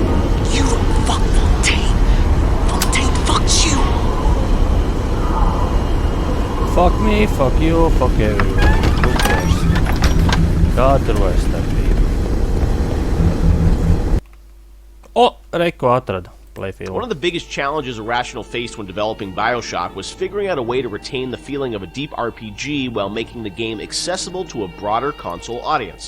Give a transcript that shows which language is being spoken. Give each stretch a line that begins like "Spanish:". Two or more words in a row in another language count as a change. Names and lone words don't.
English: You don't fuck Fontaine. Fontaine fucks you. Fuck me, fuck you, fuck everyone. Who cares?
Latvian: Kā tur vairs starpība? Reku atradu. Playfield.
English: One of the biggest challenges Irrational faced when developing BioShock was figuring out a way to retain the feeling of a deep RPG while making the game accessible to a broader console audience.